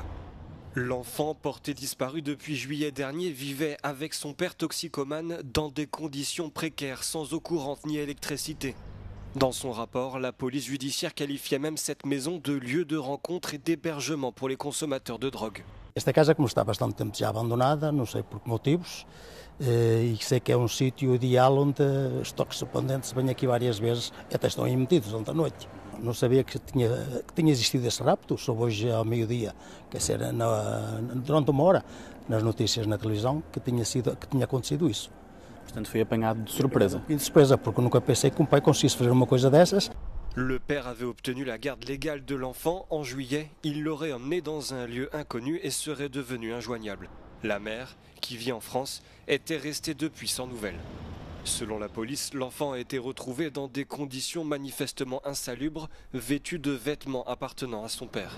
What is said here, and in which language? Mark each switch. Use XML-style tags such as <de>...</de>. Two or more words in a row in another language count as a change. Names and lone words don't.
<fr>L'enfant, porté disparu depuis juillet dernier, vivait avec son père toxicomane dans des conditions précaires, sans eau courante ni électricité. Dans son rapport, la police judiciaire qualifiait même cette maison de lieu de rencontre et d'hébergement pour les consommateurs de drogue.</fr> <pt>Esta casa, como está bastante tempo já abandonada, não sei por que motivos, e sei que é sítio ideal onde os toxicodependentes vêm aqui várias vezes e até estão aí metidos ontem à noite. Não sabia que tinha existido esse rapto, soube hoje ao meio-dia, quer dizer, durante uma hora, nas notícias na televisão, que tinha acontecido isso. Portanto, foi apanhado de surpresa. De surpresa, porque eu nunca pensei que um pai conseguisse fazer uma coisa dessas.</pt> <fr>Le père avait obtenu la garde légale de l'enfant en juillet. Il l'aurait emmené dans un lieu inconnu et serait devenu injoignable. La mère, qui vit en France, était restée depuis sans nouvelles. Selon la police, l'enfant a été retrouvé dans des conditions manifestement insalubres, vêtu de vêtements appartenant à son père.</fr>